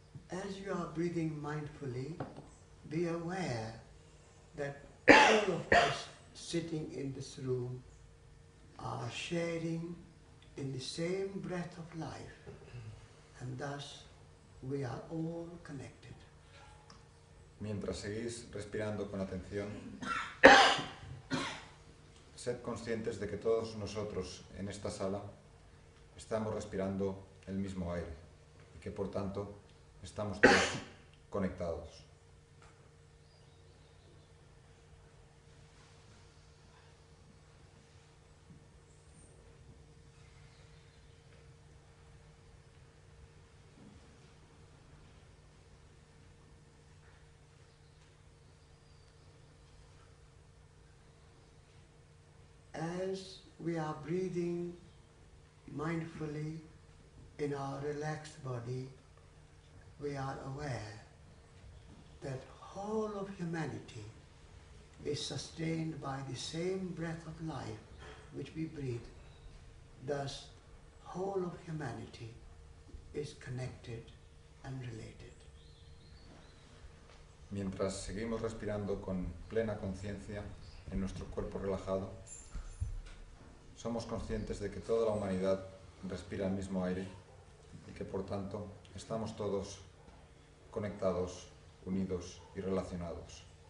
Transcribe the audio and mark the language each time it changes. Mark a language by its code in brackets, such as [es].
[en] As you are breathing mindfully, be aware that all of us sitting in this room are sharing in the same breath of life, and thus we are all connected. [es] Mientras seguís respirando con atención, sed conscientes de que todos nosotros en esta sala estamos respirando el mismo aire y que por tanto estamos todos conectados. [en] As we are breathing mindfully in our relaxed body, we are aware that whole of humanity is sustained by the same breath of life which we breathe. Thus, whole of humanity is connected and related. [es] Mientras seguimos respirando con plena conciencia en nuestro cuerpo relajado, somos conscientes de que toda la humanidad respira el mismo aire y que por tanto estamos todos conectados, unidos y relacionados.